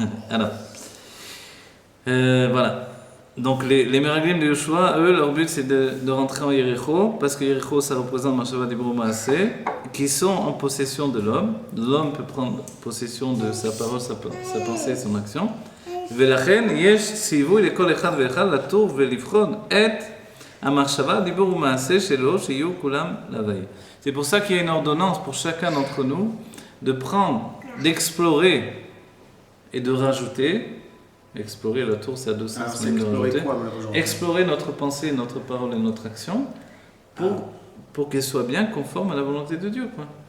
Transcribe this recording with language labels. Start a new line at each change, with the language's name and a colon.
French: Alors, voilà. Donc les Meraglim de Yoshua, eux, leur but c'est de rentrer en Yéricho, parce que Yéricho ça représente Machava Dibur Maaseh, qui sont en possession de l'homme. L'homme peut prendre possession de sa parole, sa pensée et son action.
Hebrew: ולכן יש ציווי לכל אחד ואחד לטור ולבחון את המחשבה, דיבור ומעשה שלו, שיהיו כולם להווי.
French: C'est pour ça qu'il y a une ordonnance pour chacun d'entre nous de prendre, d'explorer et de rajouter. Explorer la tour, c'est à deux sens. Alors, c'est explorer quoi, explorer notre pensée, notre parole et notre action pour qu'elle soit bien conforme à la volonté de Dieu, quoi.